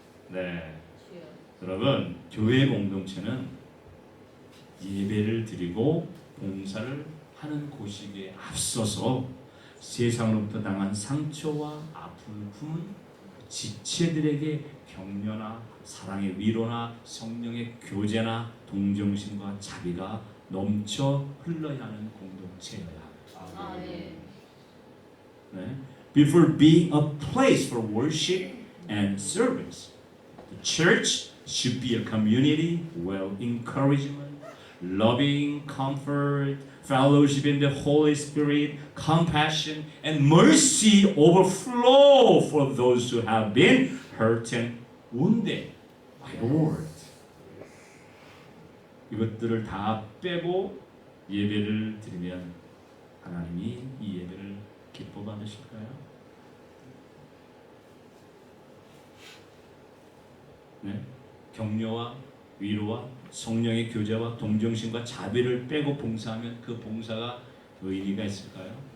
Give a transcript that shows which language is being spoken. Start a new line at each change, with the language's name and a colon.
Korean: 네, 여러분 교회 공동체는 예배를 드리고 봉사를 하는 곳이기에 앞서서 세상으로부터 당한 상처와 아픔을 품은 지체들에게 격려나 사랑의 위로나 성령의 교제나 동정심과 자비가 넘쳐 흘러야 하는 공동체여야 합니다. 네.
English: Before being a place for worship and service, the church should be a community where encouragement, loving comfort, fellowship in the Holy Spirit, compassion, and mercy overflow for those who have been hurt and wounded by the Lord.
Korean: 이것들을 다 빼고 예배를 드리면 하나님이 이 예배를 기뻐 받으실까요? 네? 격려와 위로와 성령의 교제와 동정심과 자비를 빼고 봉사하면 그 봉사가 의미가 있을까요?